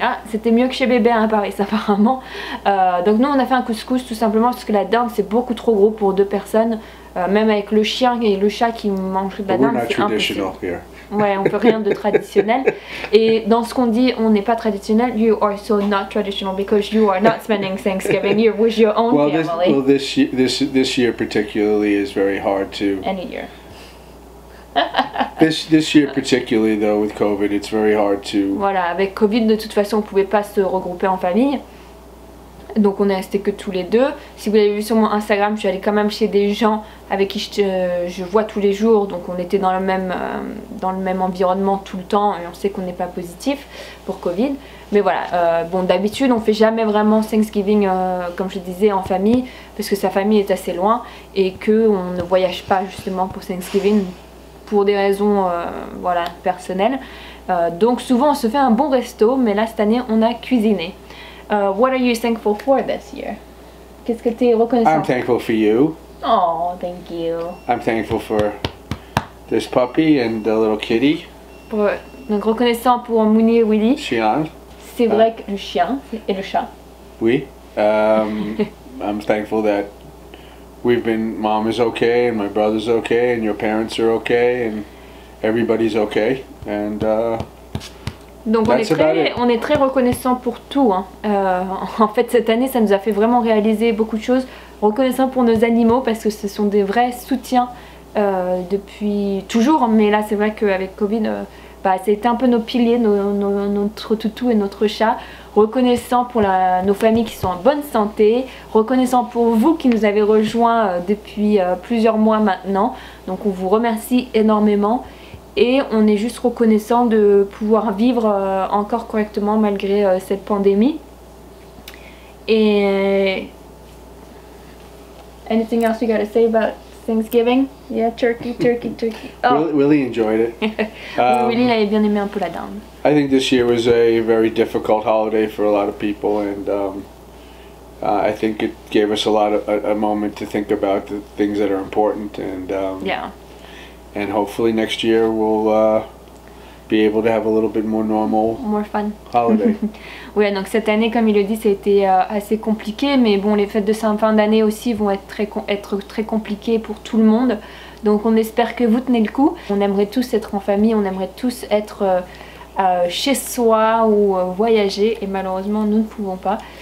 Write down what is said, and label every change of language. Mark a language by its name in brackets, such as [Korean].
[French] Ah, c'était mieux que chez Bébert à Paris apparemment. Donc nous on a fait un couscous tout simplement parce que la dinde c'est beaucoup trop gros pour 2 personnes. Même avec le chien et le chat qui mangent de la dinde, c'est impossible. Ouais, on fait rien de traditionnel. Et dans ce qu'on dit, on n'est pas traditionnel. [English] You are so not traditional because you are not spending Thanksgiving. You're with your own family. This year particularly is very hard to. Any year. this year particularly though with COVID, it's very hard to. [French] Voilà, avec Covid de toute façon, on pouvait pas se regrouper en famille. Donc on est resté que tous les deux. Si vous l'avez vu sur mon Instagram, je suis allée quand même chez des gens avec qui je vois tous les jours. Donc on était dans le même environnement tout le temps et on sait qu'on n'est pas positif pour Covid. Mais voilà, bon d'habitude on fait jamais vraiment Thanksgiving comme je disais en famille parce que sa famille est assez loin et qu'on ne voyage pas justement pour Thanksgiving pour des raisons voilà, personnelles. Donc souvent on se fait un bon resto, mais là cette année on a cuisiné. [English] What are you thankful for this year? [French] Qu'est-ce que tu es reconnaissant? [English] I'm thankful for you. Oh, thank you. I'm thankful for this puppy and the little kitty. [French] Donc reconnaissant pour Mouni et Willy. Chien. C'est vrai que le chien et le chat. Oui. [English] I'm thankful that Mom is okay and my brother's okay and your parents are okay and everybody's okay and [French] Donc on est très reconnaissant pour tout. Hein. En fait cette année ça nous a fait vraiment réaliser beaucoup de choses. Reconnaissant pour nos animaux parce que ce sont des vrais soutiens depuis toujours. Mais là c'est vrai qu'avec Covid, c'était un peu nos piliers, notre toutou et notre chat. Reconnaissant pour nos familles qui sont en bonne santé. Reconnaissant pour vous qui nous avez rejoints depuis plusieurs mois maintenant. Donc on vous remercie énormément. Et on est juste reconnaissant de pouvoir vivre encore correctement malgré cette pandémie. Et... [English] Anything else you got to say about Thanksgiving? Yeah, turkey. Oh. Willie enjoyed it. [French] Willie avait bien aimé un peu la dinde. [English] I think this year was a very difficult holiday for a lot of people, and I think it gave us a moment to think about the things that are important, and yeah. And hopefully next year we'll be able to have a little bit more fun holiday. [French] Ouais, donc cette année, comme il le dit, ça a été assez compliqué, mais bon, les fêtes de fin d'année aussi vont être très compliquées pour tout le monde. Donc on espère que vous tenez le coup. On aimerait tous être en famille, on aimerait tous être chez soi ou voyager, et malheureusement nous ne pouvons pas.